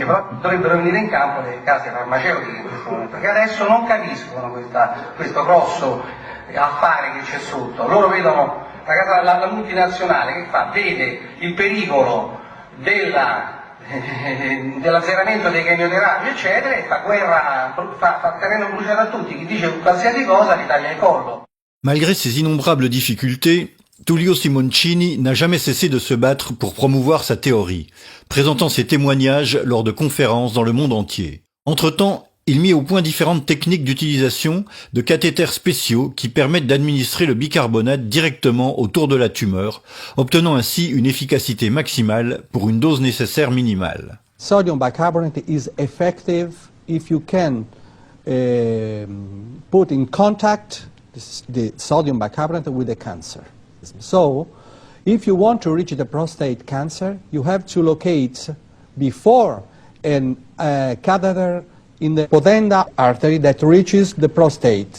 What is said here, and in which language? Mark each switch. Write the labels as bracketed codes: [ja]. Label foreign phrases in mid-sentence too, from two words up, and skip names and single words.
[it] Però dovrebbero venire in campo le case farmaceutiche in questo momento, perché adesso non capiscono questo grosso affare che c'è sotto. Loro vedono la multinazionale che fa, vede il pericolo dell'azzeramento dei chemioterapi, eccetera, e fa guerra, fa terreno bruciato a tutti. Chi dice qualsiasi cosa gli taglia il collo. [fr] Malgré ses innombrables difficultés, Tullio Simoncini n'a jamais cessé de se battre pour promouvoir sa théorie, présentant ses témoignages lors de conférences dans le monde entier. Entre-temps, il mit au point différentes techniques d'utilisation de cathéters spéciaux qui permettent d'administrer le bicarbonate directement autour de la tumeur, obtenant ainsi une efficacité maximale pour une dose nécessaire minimale. [en] Sodium bicarbonate is effective if you can put in contact the sodium bicarbonate with the cancer. So, if you want to reach the prostate cancer, you have to locate before a catheter in the pudenda artery that reaches the prostate.